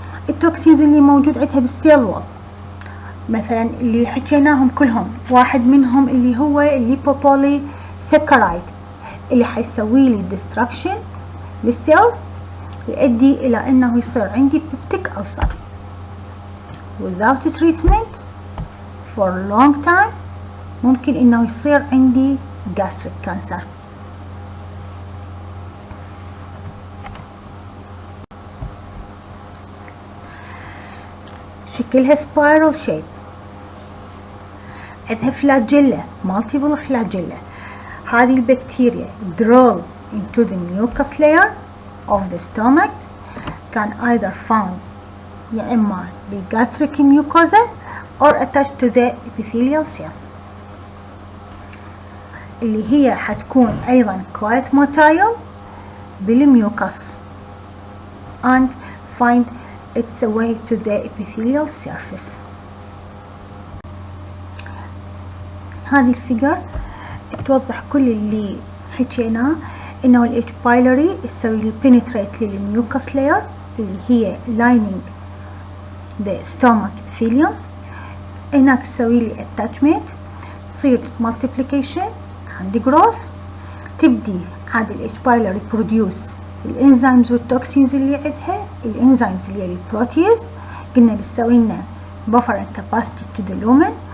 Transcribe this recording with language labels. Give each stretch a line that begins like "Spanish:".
Arabic: التوكسينز اللي موجود عندها بالسيل وول مثلا اللي حكيناهم كلهم، واحد منهم اللي هو الليبوبوليسكرايد اللي حيسوي لي destruction للسيلز، يؤدي الى انه يصير عندي بيبتيك ألسر.
English: without treatment for long time
Arabic: ممكن انه يصير عندي
English: gastric cancer.
Arabic: شكلها spiral shape، عندها فلاجيلا، multiple flagella. هذه البكتيريا
English: draw into the mucus layer of the stomach can either found يا إما بالgastric mucosa or attached to the epithelial cell
Arabic: اللي هي حتكون أيضا
English: quite motile بالميوكس and find its way to the epithelial surface.
Arabic: هذه الفيجر توضح كل اللي حكيناه، انه ال H.
English: pylori
Arabic: يسوي لي
English: penetrate للميوكس layer اللي هي lining the stomach epithelium.
Arabic: هناك تسوي لي attachment، تصير multiplication عندي growth. تبدي عاد ال
English: H. pylori produce
Arabic: الانزيمز والتوكسينز اللي عندها. الانزيمز اللي هي البروتيز قلنا بتسوي لنا
English: buffer and capacity to the lumen.